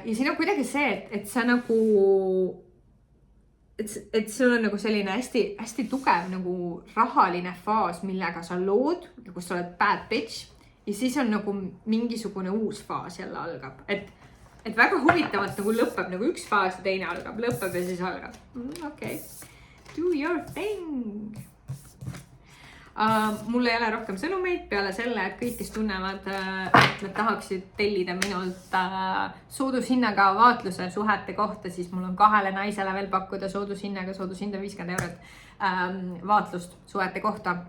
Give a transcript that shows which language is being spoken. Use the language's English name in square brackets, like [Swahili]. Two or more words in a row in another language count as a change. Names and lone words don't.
[Estonian] Ja siin on kuidagi see, et sa nagu, et sul on nagu selline hästi tugev nagu rahaline faas, millega sa lood, kus sa oled [English] bad bitch. [Estonian] Ja siis on nagu mingisugune uus faas jälle algab. Et väga huvitavalt nagu lõpeb nagu üks faas ja teine algab. Lõpeb ja siis algab. [English] Okay. Do your thing. [Estonian] Mul ei ole rohkem sõnumeid peale selle, et kõik, kes tunnevad, et nad tahaksid tellida minult soodushinnaga vaatluse suhete kohta, siis mul on 2 naisele veel pakkuda soodushinnaga, soodushinda 50 € vaatlust suhete kohta.